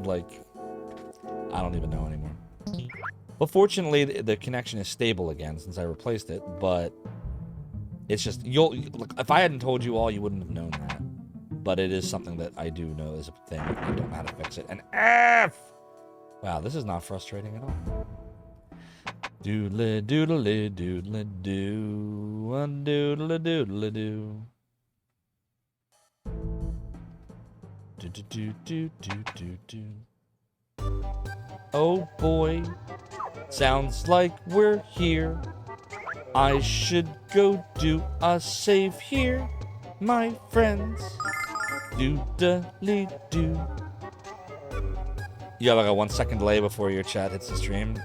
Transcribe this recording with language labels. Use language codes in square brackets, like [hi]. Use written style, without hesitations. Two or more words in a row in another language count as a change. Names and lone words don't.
[en] Like, I don't even know anymore. But fortunately, the connection is stable again since I replaced it, but it's just, look, if I hadn't told you all, you wouldn't have known that. But it is something that I do know is a thing. I don't know how to fix it. And F! Wow, this is not frustrating at all. Doodle doodle doodle doo, doodle doodle doo. Do do do do do do do. Oh boy, sounds like we're here. I should go do a save here, my friends. Doodly doo. You have like a 1 second delay before your chat hits the stream.